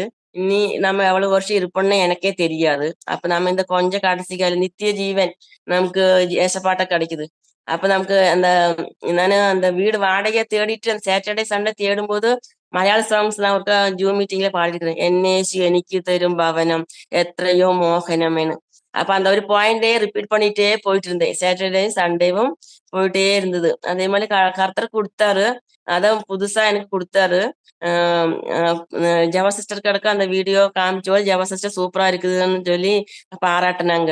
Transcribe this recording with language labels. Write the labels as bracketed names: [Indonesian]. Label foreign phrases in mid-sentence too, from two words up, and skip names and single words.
[Tamil] இனி நம்ம எவ்வளவு வருஷம் இருப்போம்னு எனக்கே தெரியாது. அப்ப நம்ம இந்த கொஞ்சம் கடைசி கால நித்திய ஜீவன் நமக்கு ஏசப்பாட்ட கிடைக்குது. அப்ப நமக்கு அந்த நானு அந்த வீடு வாடகையை தேடிட்டு அந்த [English] Saturday Sunday [Tamil] தேடும்போது மலையாள சாங்ஸ் எல்லாம் ஒருக்கா ஜூம் மீட்டிங்ல பாடிருக்கிறேன். [Malayalam] എന്നേശു എനിക്ക് തരും ഭവനം എത്രയോ മോഹനമെന്ന്. [Tamil] அப்ப அந்த ஒரு [English] pointe repeat [Tamil] பண்ணிட்டே போயிட்டு இருந்தேன். சாட்டர்டேயும் சண்டேவும் போயிட்டே இருந்தது. அதே மாதிரி கர்த்தர் கொடுத்தாரு. அதான் புதுசா எனக்கு கொடுத்தாரு. ஜவா சிஸ்டர் கிடக்க அந்த வீடியோ காமிச்சோ, ஜவா சிஸ்டர் சூப்பரா இருக்குதுன்னு சொல்லி பாராட்டினாங்க.